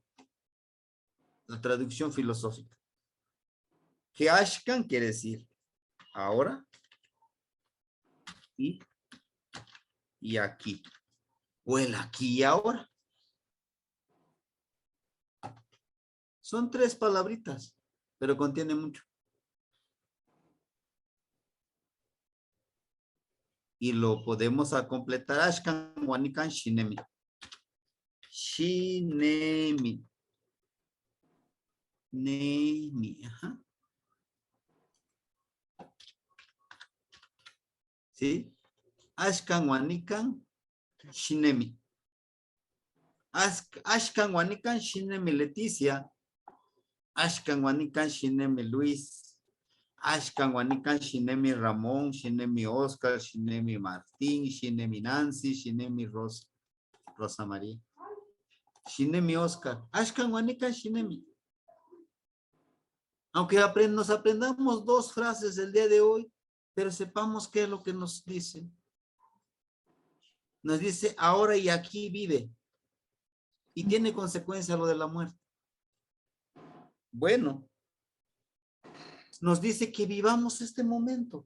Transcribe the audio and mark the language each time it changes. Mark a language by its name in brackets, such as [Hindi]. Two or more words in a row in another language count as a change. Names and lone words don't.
[Spanish] La traducción filosófica. Que Ashkan quiere decir ahora y aquí. O el aquí y ahora. Son 3 palabritas, pero contiene mucho. Y lo podemos a completar. [Nahuatl languages] Ashkan Wanikan Shinemi. Shinemi. Nemi. Ajá. [Spanish] ¿Sí? [Nahuatl languages] Ashkan Wanikan Shinemi. Ashkan Wanikan Shinemi Leticia. Ashkan Wanikan Shinemi Luis. Ashkan Wanikan Shinemi Ramón, Shinemi Oscar, Shinemi Martín, Shinemi Nancy, Shinemi Rosa María. Shinemi Oscar. Ashkan Wanikan Shinemi. [Spanish] Aunque nos aprendamos 2 frases el día de hoy, pero sepamos qué es lo que nos dice. Nos dice ahora y aquí vive. Y tiene consecuencia lo de la muerte. Bueno, nos dice que vivamos este momento.